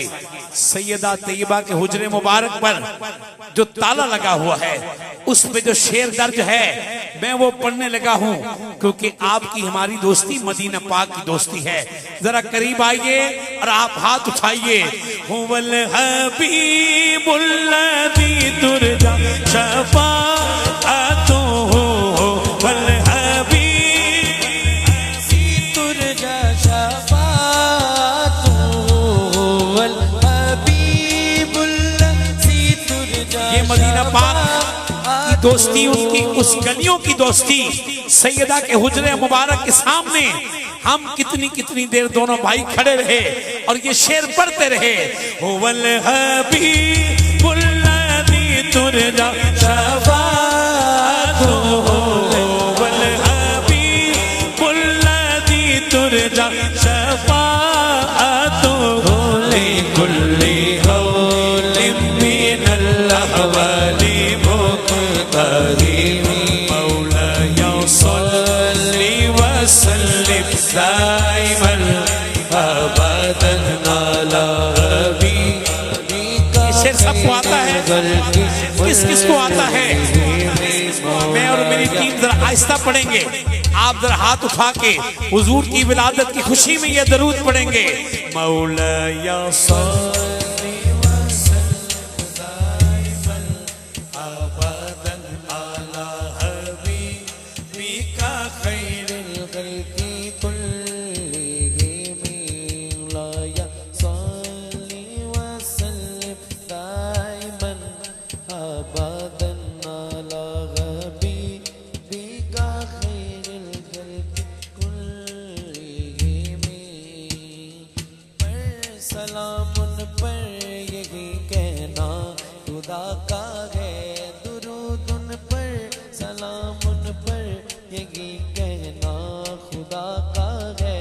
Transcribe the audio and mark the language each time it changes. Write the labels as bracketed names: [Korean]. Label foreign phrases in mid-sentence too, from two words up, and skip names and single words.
[Urdu] سیدہ طیبہ کے حجرۂ مبارک پر جو تالا لگا ہوا ہے اس پہ جو شعر درج ہے میں وہ پڑھنے لگا ہوں، کیونکہ آپکی ہماری دوستی مدینہ پاک کی دوستی ہے. ذرا قریب آئیے اور آپ ہاتھ اٹھائیے. [Arabic] هو الحبيب الذي ترجى شفاعته، والحبيب الذي ترجى شفاعته، والحبيب الذي ترجى. [Urdu] یہ مدینہ پاک کی دوستی، انکی اس گلیوں کی دوستی، سیدہ کے حجرۂ مبارک کے سامنے ہم کتنی کتنی دیر دونوں بھائی کھڑے رہے اور یہ شعر پڑھتے رہے. [Arabic] هو الحبيب الذي ترجى شفاعته، والحبيب الذي ترجى شفاعته، لكل هول من الأهوال مقتحم، مولاي صل وسلم دائما أبدا على حبيبك. [Urdu] شعر سب کو آتا ہے، کس کس کو آتا ہے? میں اور میری ٹیم ذرا آہستہ پڑھیں گے، آپ ذرا ہاتھ اٹھا کے حضور کی ولادت کی خوشی میں یہ درود پڑھیں گے. [Arabic] مولاي صل وسلم دائما أبدا على حبيبك خير الخلق كلهم، مولاي صل وسلم دائما أبدا على حبيبك خير الخلق كلهم. [Urdu] پر سلام ان پر یہی کہنا خدا کا ہے، درود ان پر سلام ان پر یہی کہنا خدا کا ہے.